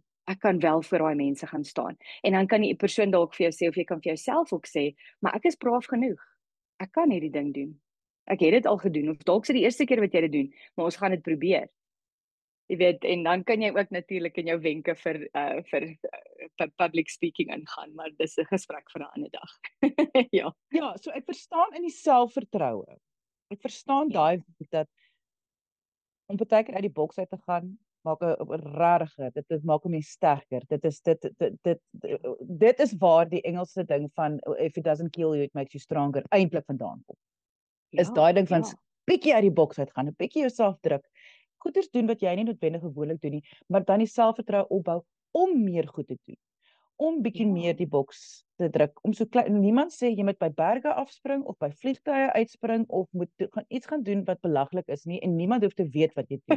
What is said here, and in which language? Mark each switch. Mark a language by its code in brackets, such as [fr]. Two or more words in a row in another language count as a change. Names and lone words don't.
[af] Ek kan wel vir daai mense gaan staan. En dan kan die persoon dalk vir jou sê of jy kan vir jouself ook sê, maar ek is braaf genoeg. Ek kan hierdie ding doen. Ek het dit al gedoen of dalk is dit die eerste keer wat jy dit doen, maar ons gaan dit probeer. Jy weet, en dan kan jy ook natuurlik in jou wenke vir [en] public speaking [af] ingaan, maar dis 'n gesprek vir 'n ander dag. Ja, so ek verstaan in die selfvertroue. Ek verstaan daai dat om baie keer uit die boks uit te gaan, maak 'n regtig, dit maak hom sterker. Dit is waar die Engelse ding van [en] if it doesn't kill you, it makes you stronger [af] eintlik vandaan kom. Is daai ding van bietjie uit die boks uit gaan, 'n bietjie jouself druk. Goeders doen wat jy nie noodwendig gewoonlik doen nie, maar dan die selfvertroue opbou om meer goed te doen. Om bietjie meer die boks te druk, om so klein, niemand sê jy moet by berge afspring of by vliegtuie uitspring of moet iets gaan doen wat belaglik is nie en niemand hoef te weet wat jy doen nie.